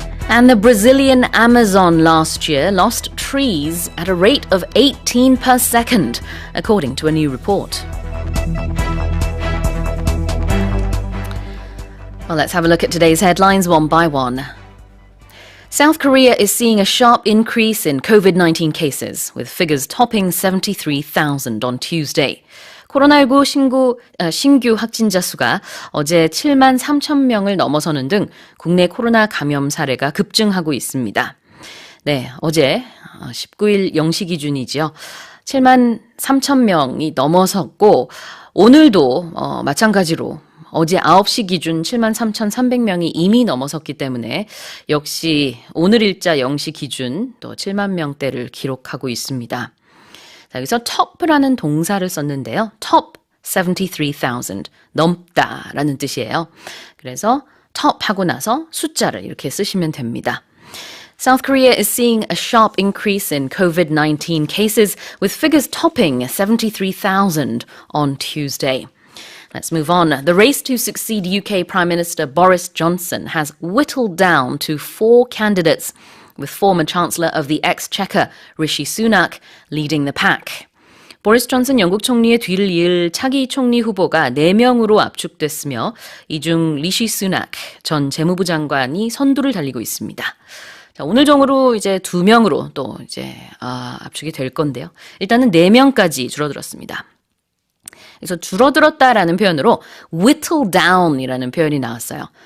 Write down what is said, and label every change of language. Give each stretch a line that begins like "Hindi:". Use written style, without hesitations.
English: And the Brazilian Amazon last year lost trees at a rate of 18 per second, according to a new report. Well, let's have a look at today's headlines one by one. South Korea is seeing a sharp increase in COVID-19 cases, with figures topping 73,000 on Tuesday.
Korean: 코로나19 신규 확진자 수가 어제 7만 3천 명을 넘어서는 등 국내 코로나 감염 사례가 급증하고 있습니다. 네, 어제 19일 0시 기준이죠. 7만 3천 명이 넘어섰고 오늘도 마찬가지로 어제 9시 기준 7만 3,300명이 이미 넘어섰기 때문에 역시 오늘 일자 0시 기준 또 7만 명대를 기록하고 있습니다. 자, 여기서 top라는 동사를 썼는데요.
English: top 73,000
Korean: 넘다라는 뜻이에요. 그래서 top 하고 나서 숫자를 이렇게 쓰시면 됩니다.
English: South Korea is seeing a sharp increase in COVID-19 cases with figures topping 73,000 on Tuesday. Let's move on. The race to succeed UK Prime Minister Boris Johnson has whittled down to 4 candidates, with former Chancellor of the Exchequer, Rishi Sunak, leading the pack.
Korean: 보리스 존슨 영국 총리의 뒤를 이을 차기 총리 후보가 4명으로 압축됐으며 이 중 리시 수낙 전 재무부 장관이 선두를 달리고 있습니다. 자, 오늘 정으로 이제 2명으로 또 이제 압축이 될 건데요. 일단은 4명까지 줄어들었습니다. 그래서 줄어들었다라는 표현으로 whittle down이라는 표현이 나왔어요.